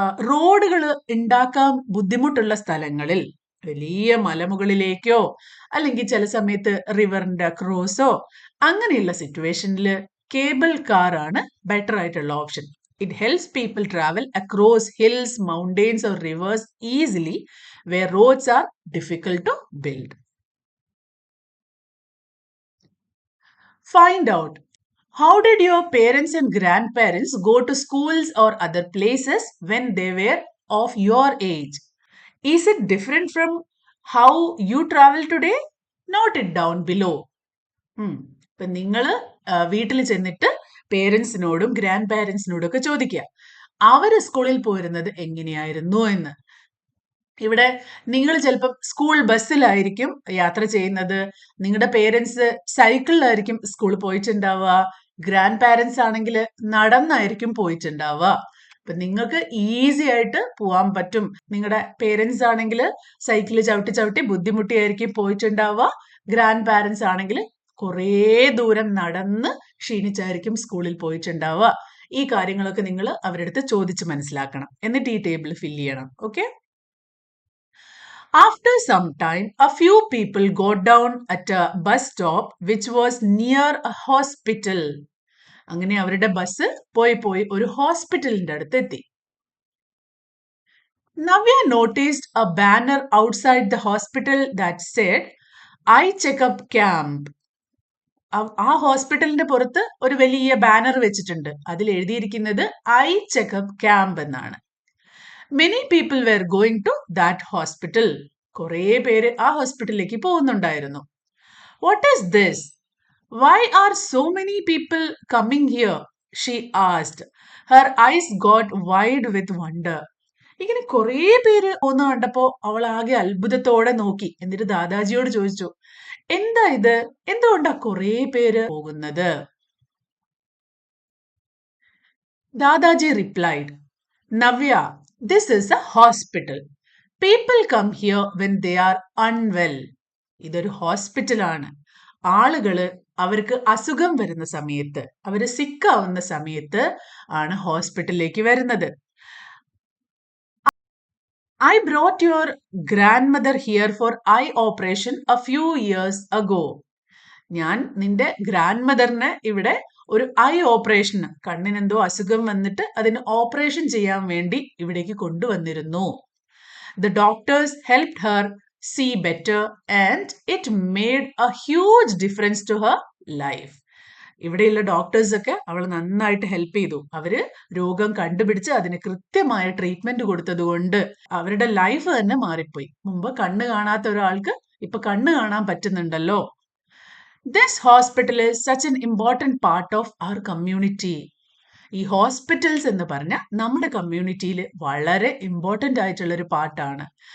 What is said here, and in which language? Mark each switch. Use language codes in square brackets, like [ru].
[ml] റോഡുകൾ ഉണ്ടാക്കാൻ ബുദ്ധിമുട്ടുള്ള സ്ഥലങ്ങളിൽ, വലിയ മലമുകളിലേക്കോ അല്ലെങ്കിൽ ചില സമയത്ത് റിവറിന്റെ അക്രോസോ അങ്ങനെയുള്ള സിറ്റുവേഷനിൽ കേബിൾ കാർ ആണ് ബെറ്റർ ആയിട്ടുള്ള option. [en] It helps people travel across hills, mountains or rivers easily where roads are difficult to build. Find out, how did your parents and grandparents go to schools or other places when they were of your age? Is it different from how you travel today? Note it down below. [ml] ഇപ്പൊ നിങ്ങള് വീട്ടിൽ ചെന്നിട്ട് പേരൻസിനോടും grand പാരൻസിനോടും ഒക്കെ ചോദിക്കുക അവര് സ്കൂളിൽ പോരുന്നത് എങ്ങനെയായിരുന്നു എന്ന്. ഇവിടെ നിങ്ങൾ ചിലപ്പോൾ സ്കൂൾ ബസ്സിലായിരിക്കും യാത്ര ചെയ്യുന്നത്, നിങ്ങളുടെ പേരൻസ് സൈക്കിളിലായിരിക്കും സ്കൂളിൽ പോയിട്ടുണ്ടാവുക, ഗ്രാൻഡ് പാരൻസ് ആണെങ്കിൽ നടന്നായിരിക്കും പോയിട്ടുണ്ടാവുക. അപ്പൊ നിങ്ങൾക്ക് ഈസി ആയിട്ട് പോവാൻ പറ്റും. നിങ്ങളുടെ പേരൻസ് ആണെങ്കിൽ സൈക്കിൾ ചവിട്ടി ചവിട്ടി ബുദ്ധിമുട്ടിയായിരിക്കും പോയിട്ടുണ്ടാവുക, ഗ്രാൻഡ് പാരൻസ് ആണെങ്കിൽ കുറേ ദൂരം നടന്ന് ക്ഷീണിച്ചായിരിക്കും സ്കൂളിൽ പോയിട്ടുണ്ടാവുക. ഈ കാര്യങ്ങളൊക്കെ നിങ്ങൾ അവരുടെ അടുത്ത് ചോദിച്ച് മനസ്സിലാക്കണം. എന്നിട്ട് ഈ ടേബിൾ ഫില്ല് ചെയ്യണം. Okay. [en] After some time, a few people got down at a bus stop which was near a hospital. [ml] അങ്ങനെ അവരുടെ ബസ് പോയി ഒരു ഹോസ്പിറ്റലിന്റെ അടുത്ത് എത്തി. [en] Navya noticed a banner outside the hospital that said, "Eye checkup camp." [ml] ആ ഹോസ്പിറ്റലിന്റെ പുറത്ത് ഒരു വലിയ ബാനർ വെച്ചിട്ടുണ്ട്. അതിൽ എഴുതിയിരിക്കുന്നത് ഐ ചെക്കപ്പ് ക്യാമ്പ് എന്നാണ്. [en] Many people were going to that hospital. [ml] കുറേ പേര് ആ ഹോസ്പിറ്റലിലേക്ക് പോകുന്നുണ്ടായിരുന്നു. [en] What is this? Why are so many people coming here? She asked. Her eyes got wide with wonder. [ml] ഇങ്ങനെ കുറേ പേര് ഒന്ന് കണ്ടപ്പോ അവൾ ആകെ അത്ഭുതത്തോടെ നോക്കി. എന്നിട്ട് ദാദാജിയോട് ചോദിച്ചു, എന്താ ഇത്? എന്തുകൊണ്ടാ കുറേ പേര് പോകുന്നത്? [en] Dadaji replied, Navya, this is a hospital. People come here when they are unwell. [ml] ഇതൊരു ഹോസ്പിറ്റലാണ്. ആളുകള് അവർക്ക് അസുഖം വരുന്ന സമയത്ത്, അവര് സിക്കാവുന്ന സമയത്ത് ആണ് ഹോസ്പിറ്റലിലേക്ക് വരുന്നത്. [en] I brought your grandmother here for eye operation a few years ago. [ml] ഞാൻ നിന്റെ ഗ്രാൻഡ് മദറിനെ ഇവിടെ ഒരു ഐ ഓപ്പറേഷന്, കണ്ണിനെന്തോ അസുഖം വന്നിട്ട് അതിന് ഓപ്പറേഷൻ ചെയ്യാൻ വേണ്ടി ഇവിടേക്ക് കൊണ്ടുവന്നിരുന്നു. [en] The doctors helped her see better and it made a huge difference to her life. [ml] ഇവിടെയുള്ള ഡോക്ടേഴ്സ് ഒക്കെ അവൾ നന്നായിട്ട് ഹെൽപ്പ് ചെയ്തു. അവര് രോഗം കണ്ടുപിടിച്ച് അതിന് കൃത്യമായ ട്രീറ്റ്മെന്റ് കൊടുത്തത് കൊണ്ട് അവരുടെ ലൈഫ് തന്നെ മാറിപ്പോയി. മുമ്പ് കണ്ണ് കാണാത്ത ഒരാൾക്ക് ഇപ്പൊ കണ്ണ് കാണാൻ പറ്റുന്നുണ്ടല്ലോ. [en] This hospital is such an important part of our community. [ml] ഈ ഹോസ്പിറ്റൽസ് എന്ന് പറഞ്ഞ നമ്മുടെ കമ്മ്യൂണിറ്റിയിൽ വളരെ ഇമ്പോർട്ടൻ്റ് ആയിട്ടുള്ള ഒരു പാർട്ടാണ്.